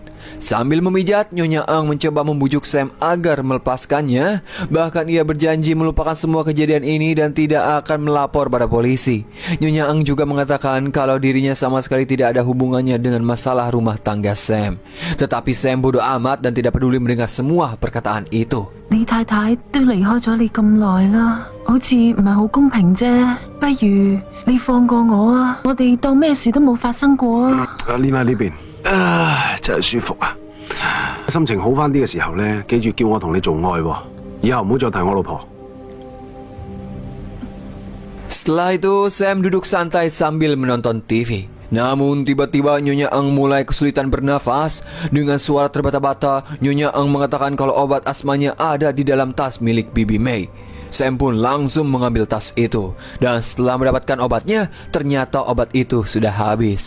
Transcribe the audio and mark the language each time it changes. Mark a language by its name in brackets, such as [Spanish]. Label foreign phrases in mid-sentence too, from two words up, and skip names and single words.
[Indonesian] Sambil memijat, Nyonya Eng mencoba membujuk Sam agar melepaskannya. Bahkan ia berjanji melupakan semua kejadian ini dan tidak akan melapor pada polisi. Nyonya Eng juga mengatakan kalau dirinya sama sekali tidak ada hubungannya dengan masalah rumah tangga Sam. Tetapi Sam bodoh amat dan tidak peduli mendengar semua perkataan itu. [Cantonese] 你太太都離開咗你咁耐啦，好似唔係好公平啫。不如你放過我啊，我哋當咩事都冇發生過啊。阿 Lina 呢邊，真係舒服啊！心情好翻啲嘅時候呢，記住叫我同你做愛喎，以後唔好再提我老婆。 [Indonesian] Setelah itu, Sam duduk santai sambil menonton TV. Namun tiba-tiba Nyonya Eng mulai kesulitan bernafas. Dengan suara terbata-bata, Nyonya Eng mengatakan kalau obat asmanya ada di dalam tas milik Bibi May. Sam pun langsung mengambil tas itu. Dan setelah mendapatkan obatnya, ternyata obat itu sudah habis.